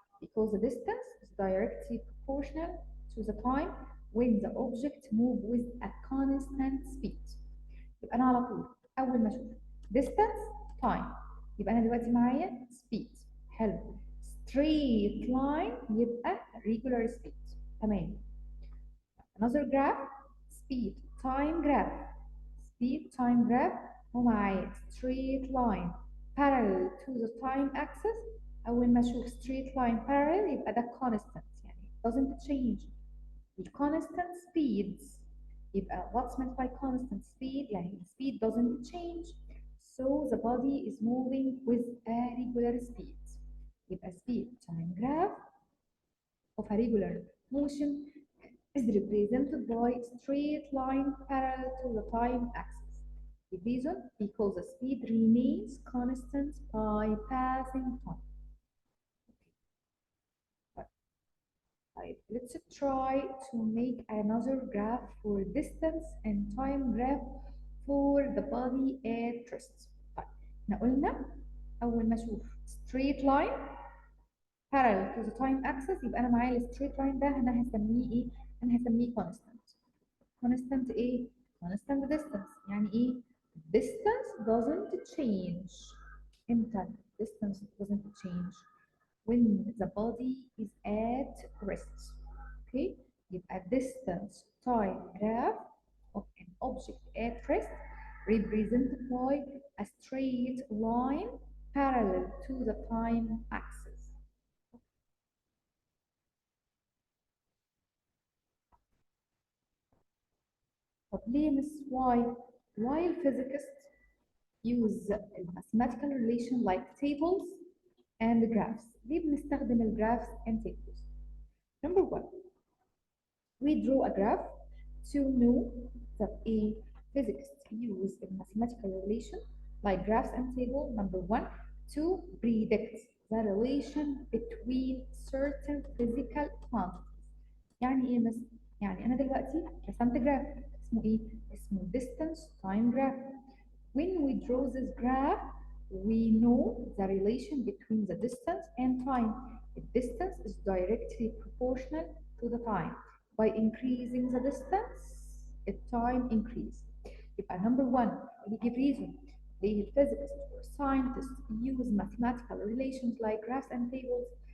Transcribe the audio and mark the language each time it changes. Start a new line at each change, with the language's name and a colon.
English: Because the distance is directly proportional to the time when the object moves with a constant speed.
Arabic: يبقى أنا على طول أول ما أشوف distance time يبقى أنا دلوقتي معايا speed. حلو.
English: straight line يبقى regular speed.
Arabic: تمام.
English: Another graph speed time graph. speed time graph هو معايا straight line parallel to the time axis.
Arabic: أول ما أشوف
English: straight line parallel
Arabic: يبقى ده constant يعني
English: doesn't change. constant speeds يبقى what's meant by constant speed يعني speed doesn't change. So the body is moving with a regular speed. يبقى speed time graph of a regular motion is represented by straight line parallel to the time axis. The reason? Because the speed remains constant by passing time. Right. Let's try to make another graph for distance and time graph for the body at rest.
Arabic: طيب احنا قلنا أول ما أشوف
English: straight line parallel to the time axis
Arabic: يبقى أنا معايا ال straight line ده أنا هسميه إيه؟ أنا هسميه constant.
English: constant ايه؟ constant distance
Arabic: يعني ايه؟
English: distance doesn't change.
Arabic: امتى
English: distance doesn't change؟ when the body is at rest. Okay؟ يبقى distance time graph of an object at rest represented by a straight line parallel to the time axis.
Arabic: طب ليه مس
English: why physicists use mathematical relation like tables and graphs.
Arabic: ليه بنستخدم الجرافs
English: and tables? Number one, we draw a graph to know that a physicist use a mathematical relation like graphs and table. Number one, to predict the relation between certain physical quantities.
Arabic: يعني ايه مثلا؟ يعني انا دلوقتي رسمت جراف اسمه ايه؟ اسمه
English: distance time graph. When we draw this graph, we know the relation between the distance and time. The distance is directly proportional to the time. By increasing the distance, the time increase. يبقى number one, we give reason. The physicists or scientists use mathematical relations like graphs and tables